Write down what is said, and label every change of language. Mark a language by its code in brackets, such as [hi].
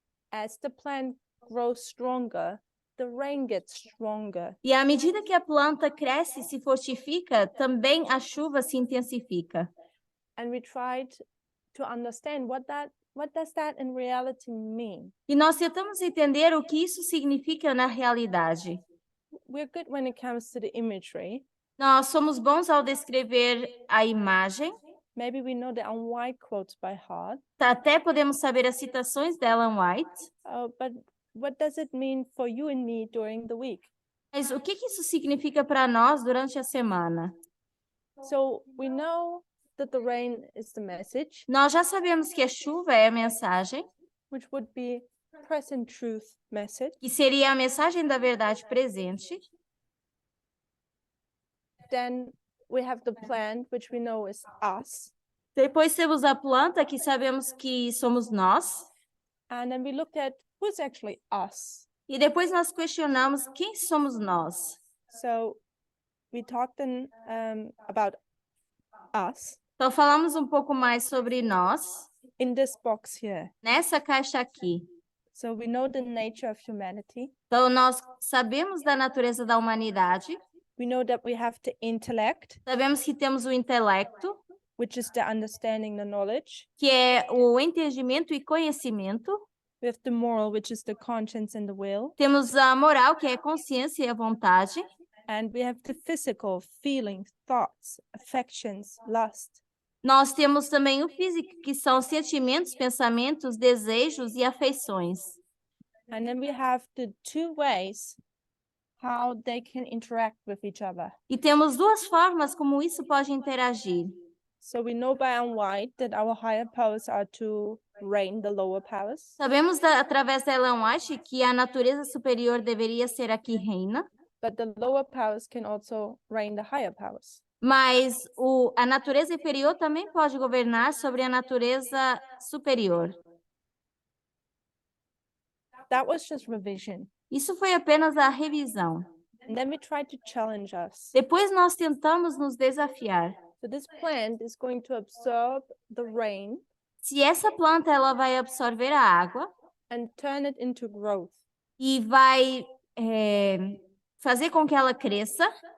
[en] As the plant grows stronger, the rain gets stronger. [pt] E à medida que a planta cresce e se fortifica, também a chuva se intensifica. [en] And we tried to understand what does that in reality mean. [pt] E nós tentamos entender o que isso significa na realidade. [en] We're good when it comes to the imagery. [pt] Nós somos bons ao descrever a imagem. [en] Maybe we know the Ellen White quotes by heart. [pt] Até podemos saber as citações da Ellen White. [en] But what does it mean for you and me during the week? [pt] Mas o que isso significa para nós durante a semana? [en] So we know that the rain is the message, [pt] Nós já sabemos que a chuva é a mensagem, [en] which would be present truth message. [pt] que seria a mensagem da verdade presente. [en] Then we have the plant, which we know is us. [pt] Depois temos a planta, que sabemos que somos nós. [en] And then we looked at who's actually us. [pt] E depois nós questionamos quem somos nós. [en] So we talked then about us [pt] Então, falamos um pouco mais sobre nós [en] in this box here. [pt] nessa caixa aqui. [en] So we know the nature of humanity. [pt] Então, nós sabemos da natureza da humanidade, [en] We know that we have the intellect, [pt] sabemos que temos o intelecto, [en] which is the understanding, the knowledge. [pt] que é o entendimento e conhecimento. [en] We have the moral, which is the conscience and the will. [pt] Temos a moral, que é a consciência e a vontade. [en] And we have the physical, feelings, thoughts, affections, lust. [pt] Nós temos também o físico, que são sentimentos, pensamentos, desejos e afeições. [en] And then we have the two ways how they can interact with each other. [pt] E temos duas formas como isso pode interagir. [en] So we know by and wide that our higher powers are to reign the lower powers. [pt] Sabemos através da Ellen White que a natureza superior deveria ser a que reina, [en] But the lower powers can also reign the higher powers. [pt] mas a natureza inferior também pode governar sobre a natureza superior. [en] That was just revision. [pt] Isso foi apenas a revisão. [en] And then we tried to challenge us. [pt] Depois nós tentamos nos desafiar. [en] So this plant is going to absorb the rain [pt] Se essa planta ela vai absorver a água [en] and turn it into growth. [pt] e vai fazer com que ela cresça,